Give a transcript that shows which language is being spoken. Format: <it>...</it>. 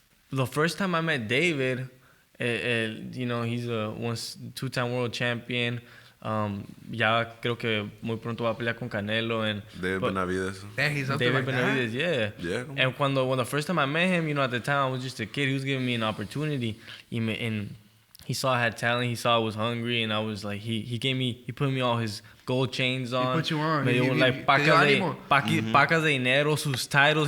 <en>The first time I met David, you know, he's a two-time world champion.</en> <es>Ya creo que muy pronto va a pelear con Canelo and David Benavides.</es> <en>Damn, he's up David there like Benavides, that? yeah. Yeah. And when the first time I met him, you know, at the time I was just a kid. He was giving me an opportunity, and he saw I had talent. He saw I was hungry, and I was like, he put me all his gold chains on. He put you on.</en> <es>Me dio like pacas de dinero, sus titles.</es>